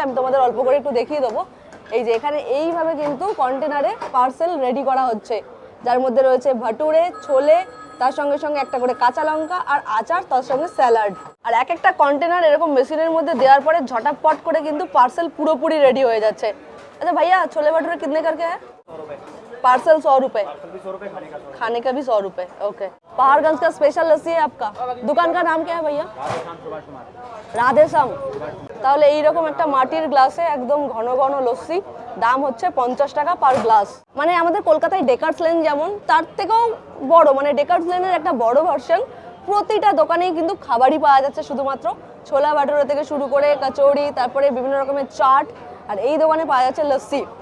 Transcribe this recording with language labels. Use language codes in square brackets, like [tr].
[bn] আমি তোমাদের অল্প করে একটু দেখিয়ে দেবো। এই যে এখানে এইভাবে কিন্তু কন্টেনারে পার্সেল রেডি করা হচ্ছে, যার মধ্যে রয়েছে ভাটুরে, ছোলে, তার সঙ্গে সঙ্গে একটা করে কাঁচা লঙ্কা আর আচার, তার সঙ্গে স্যালাড। আর এক একটা কন্টেনার এরকম মেশিনের মধ্যে দেওয়ার পরে ঝটাপট করে কিন্তু পার্সেল পুরোপুরি রেডি হয়ে যাচ্ছে। আচ্ছা ভাইয়া, [hi] छोले भटूरे कितने करके है? पार्सल 100 रुपए, खाने का भी 100 रुपए। ओके। पहाड़गंज का स्पेशल लस्सी है आपका, दुकान का नाम क्या है भैया? রাধেশ্যাম। [bn] তাহলে এইরকম একটা মাটির গ্লাসে একদম ঘন ঘন লস্যি, দাম হচ্ছে 50 টাকা পার গ্লাস। মানে আমাদের কলকাতায় ডেকার্স লেন যেমন, তার থেকেও বড়, মানে ডেকার্স লেনের একটা বড় ভার্সন। প্রতিটা দোকানেই কিন্তু খাবারই পাওয়া যাচ্ছে, শুধুমাত্র ছোলা ভাটুরে থেকে শুরু করে কচৌড়ি, তারপরে বিভিন্ন রকমের চাট, আর এই দোকানে পাওয়া যাচ্ছে লস্যি।